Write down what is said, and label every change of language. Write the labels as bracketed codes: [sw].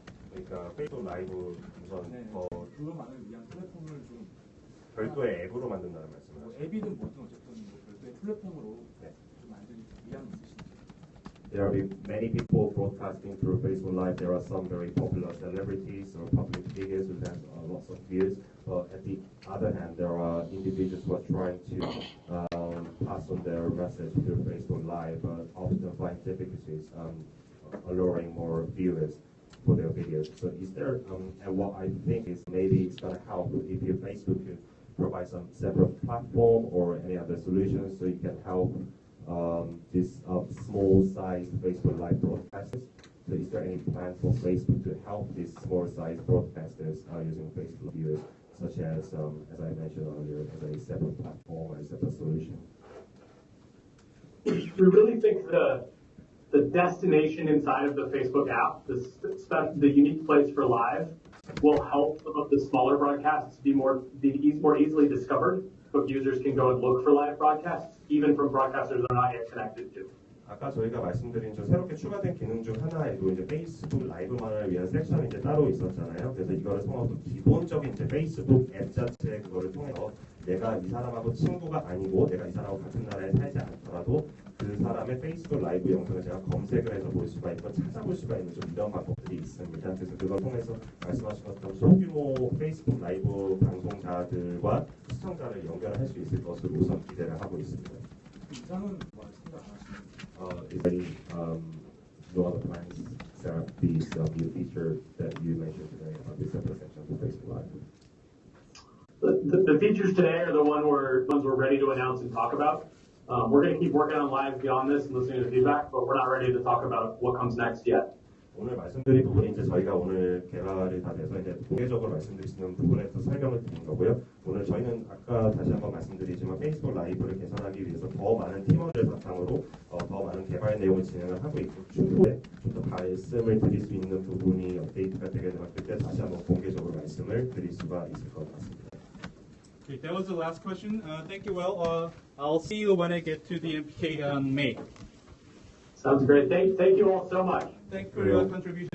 [ko] 그러니까 페이스북 라이브 우선 네. 더 들어가는 위한 플랫폼을 좀 별도의 앱으로 만든다는 말씀을 뭐 하시죠. 앱이든 뭐든 어쨌든 뭐 별도의 플랫폼으로 좀 만들 의향이 있으신가요? [en] There will be many people broadcasting through Facebook Live. There are some very popular celebrities or public figures who have lots of views. But at the other hand, there are individuals who are trying to pass on their message through Facebook Live, but often find difficulties alluring more viewers for their videos. So is there, and what I think is maybe it's going to help if your Facebook could provide some separate platform or any other solutions so you can help this small-sized Facebook Live broadcasters. So is there any plan for Facebook to help these small-sized broadcasters using Facebook viewers, such as I mentioned earlier, as a separate platform or a separate solution? We really think the destination inside of the Facebook app, the unique place for live, will help some of the smaller broadcasts be more easily discovered. So users can go and look for live broadcasts, even from broadcasters they're not yet connected to. [ko] 아까 저희가 말씀드린 저 새롭게 추가된 기능 중 하나에도 이제 페이스북 라이브만을 위한 섹션이 이제 따로 있었잖아요. 그래서 이거를 통해서 기본적인 이제 페이스북 앱 자체 그거를 통해서 내가 이 사람하고 친구가 아니고 내가 이 사람하고 같은 나라에 살지 않더라도 그 사람의 페이스북 라이브 영상을 제가 검색을 해서 볼 수가 있고 찾아볼 수가 있는 좀 이런 방법들이 있습니다. 그래서 그걸 통해서 말씀하신 것처럼 소규모 페이스북 라이브 방송자들과 시청자를 연결할 수 있을 것으로 우선 기대를 하고 있습니다. 이상은 뭐 생각 안 하시나요? [en] Is there any no other plans to set up these new features that you mentioned today on this separate section of Facebook Live? The features today are the ones we're ready to announce and talk about. We're going to keep working on live beyond this and listening to feedback, but we're not ready to talk about what comes next yet. [ko] 오늘 말씀드린 부분이 이제 저희가 오늘 개발이 다 돼서 이제 공개적으로 말씀드릴 수 있는 부분에서 설명을 드린 거고요. 오늘 저희는 아까 다시 한번 말씀드리지만 페이스북 라이브를 개선하기 위해서 더 많은 팀원들 바탕으로 더 많은 개발 내용을 진행을 하고 있고 추후에 좀 더 말씀을 드릴 수 있는 부분이 업데이트가 되게 되면 그때 다시 한번 공개적으로 말씀을 드릴 수가 있을 것 같습니다. [en] Okay, that was the last question. Thank you. Well, I'll see you when I get to the MPK on May. Sounds great. Thank you all so much. Thank you for your contribution.